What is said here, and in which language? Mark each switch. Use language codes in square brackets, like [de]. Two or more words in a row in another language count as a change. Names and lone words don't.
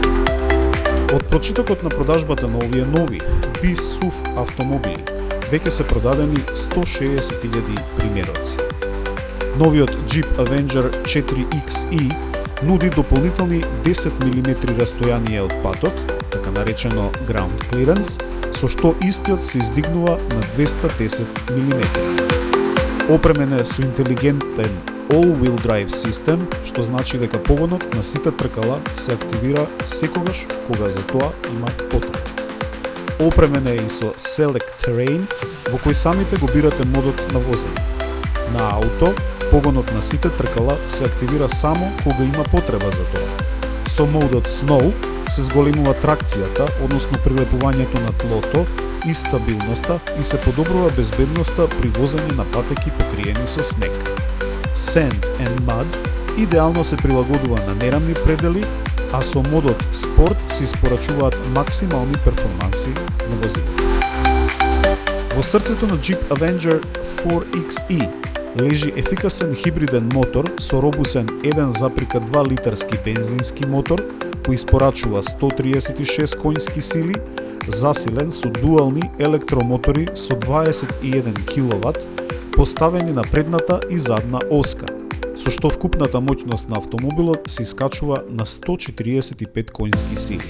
[mk] Од прочитокот на продажбата на овие нови B-SUV автомобили веќе се продадени 160.000 примероци. Новиот Jeep Avenger 4XE нуди дополнителни 10 мм растојание од патот, така наречено [en] ground clearance, [mk] со што истиот се издигнува на 210 мм. Опремен е со интелигентен [en] all-wheel drive [mk] систем, што значи дека погонот на сите тркала се активира секогаш кога за тоа има потреба. Опремен е и со Select Terrain, во кој самите го бирате модот на возење. На ауто, погонот на сите тркала се активира само кога има потреба за тоа. Со модот Snow се зголемува тракцијата, односно прилепувањето на тлото и стабилноста и се подобрува безбедноста при возење на патеки покриени со снег. Sand and Mud идеално се прилагодува на нерамни предели, а со модот Sport се испорачуваат максимални перформанси на возилото. Во срцето на Jeep Avenger 4xe лежи ефикасен хибриден мотор со робусен 1,2 литарски бензински мотор кој испорачува 136 коњски сили, засилен со дуални електромотори со 21 киловат, поставени на предната и задна оска, со што вкупната моќност на автомобилот се искачува на 145 коњски сили.